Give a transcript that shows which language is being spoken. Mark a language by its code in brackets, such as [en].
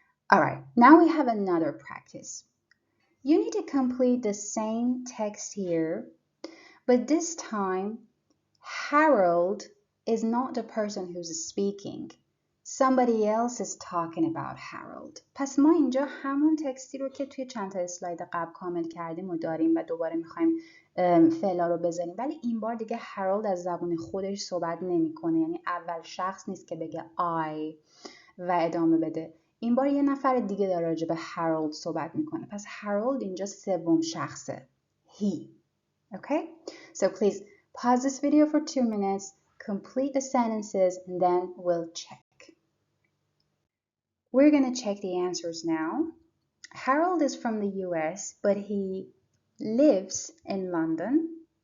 [en] All right, now we have another practice. You need to complete the same text here, but this time Harold is not the person who's speaking. Somebody else is talking about Harold. [fa] پس ما اینجا همون تکستی رو که توی چند تا اسلاید قبل کامل کردیم و داریم و دوباره میخوایم فعلا رو بذاریم، ولی این بار دیگه هارولد از زبون خودش صحبت نمیکنه، یعنی اول شخص نیست که بگه I و ادامه بده. این بار یه نفر دیگه داره راجع به هارولد صحبت میکنه. پس هارولد اینجا سوم شخصه. [en] He. Okay? So please pause this video for 2 minutes, complete the sentences, and then we'll check. We're going to check the answers now. Harold is from the US, but he lives in London.